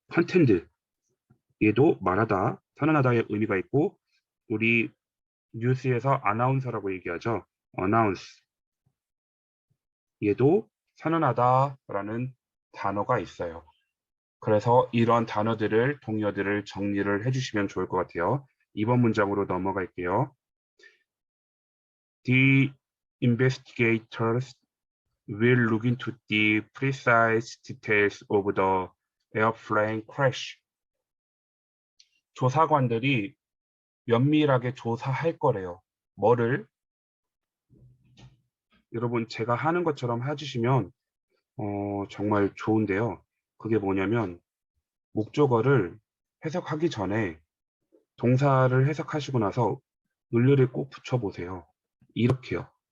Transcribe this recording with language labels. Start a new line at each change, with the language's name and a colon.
Korean: contend, 얘도 말하다, 선언하다의 의미가 있고 우리 뉴스에서 아나운서라고 얘기하죠. announce, 얘도 선언하다라는 단어가 있어요. 그래서 이런 단어들을, 동료들을 정리를 해주시면 좋을 것 같아요. 이번 문장으로 넘어갈게요.
English: The investigators will look into the precise details of the airplane crash.
Korean: 조사관들이 면밀하게 조사할 거래요. 뭐를? 여러분 제가 하는 것처럼 해주시면 정말 좋은데요. 그게 뭐냐면 목적어를 해석하기 전에 동사를 해석하시고 나서 을을 꼭 붙여보세요. 이렇게요.